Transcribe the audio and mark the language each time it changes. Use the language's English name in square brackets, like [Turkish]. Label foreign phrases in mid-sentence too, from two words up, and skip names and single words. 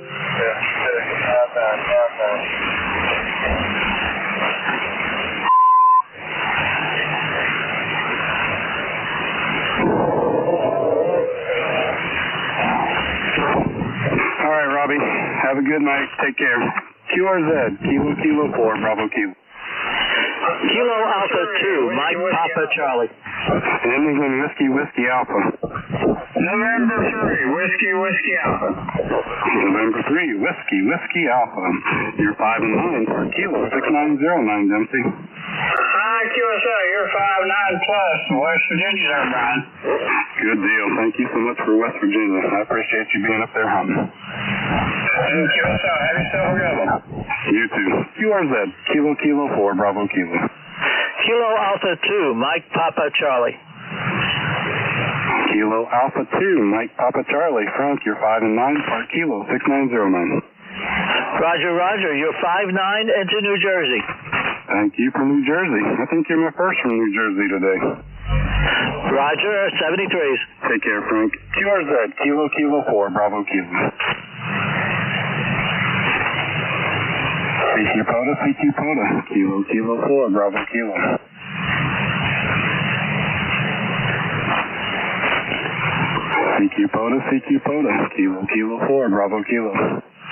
[English] All right, Robbie. Have a good night. Take care. QRZ, Kilo 4, Bravo Kilo. Kilo Alpha 2, Mike Papa Charlie. Ending in Whiskey Alpha. November 3, Whiskey Alpha. November 3, Whiskey Alpha. You're 5 and 9 for Kilo 6909, Dempsey. Hi, QSL. You're 5-9 plus. West Virginia there, Brian. Good deal. Thank you so much for West Virginia. I appreciate you being up there hunting. And QSL, have yourself a good one. You too. QRZ, Kilo 4, Bravo Kilo. Kilo Alpha 2, Mike Papa Charlie. Kilo Alpha 2, Mike Papa Charlie. Frank, you're 5 and 9 for Kilo 6909. Roger, you're 5-9 into New Jersey. Thank you from New Jersey. I think you're my first from New Jersey today. Roger, 73s. Take care, Frank. QRZ, Kilo 4, Bravo Kilo. CQ POTA, Kilo, Kilo 4, Bravo Kilo. CQ POTA, Kilo, Kilo 4, Bravo Kilo.